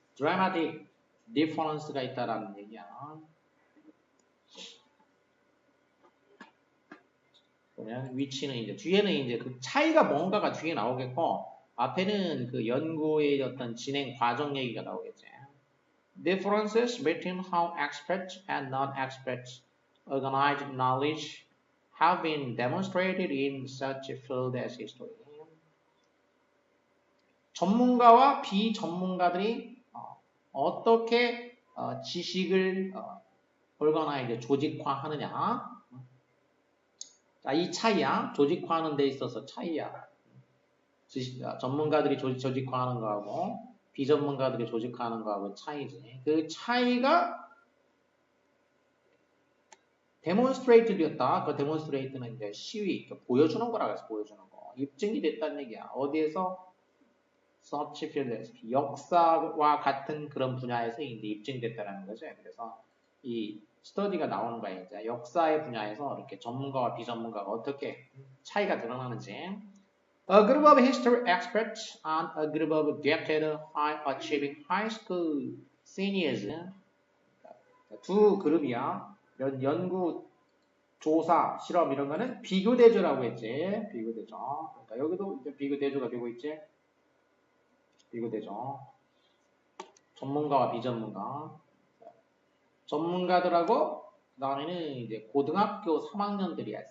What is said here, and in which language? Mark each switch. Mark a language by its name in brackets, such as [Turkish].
[Korean] dramatic difference가 있다라는 얘기야. 그러면 위치는 이제 뒤에는 이제 그 차이가 뭔가가 뒤에 나오겠고 앞에는 그 연구의 어떤 진행 과정 얘기가 나오겠지. [English] Differences between how experts and non-experts organize knowledge have been demonstrated in such a field as history. [Korean] 전문가와 비전문가들이 어떻게 지식을 organize 조직화하느냐. 자, 이 차이야. 조직화하는 데 있어서 차이야. 전문가들이 조직화하는 거하고 비전문가들이 조직화하는 거하고 차이지. 그 차이가 데몬스트레이트 되었다. 그 데몬스트레이트는 이제 시위, 보여주는 거라고 해서 보여주는 거. 입증이 됐다는 얘기야. 어디에서? 서치 필드에서. 역사와 같은 그런 분야에서 이제 입증됐다는 거죠. 그래서 이 스터디가 나오는 거야. 이제 역사의 분야에서 이렇게 전문가와 비전문가가 어떻게 차이가 드러나는지. [English] A group of history experts and a group of gifted high-achieving high school seniors. [Korean] 두 그룹이야. 연구, 조사, 실험 이런 거는 비교대조라고 했지. 비교대조. 그러니까 여기도 이제 비교대조가 되고 있지. 비교대조. 전문가와 비전문가. 전문가들하고 그다음에는 이제 고등학교 3학년들이야.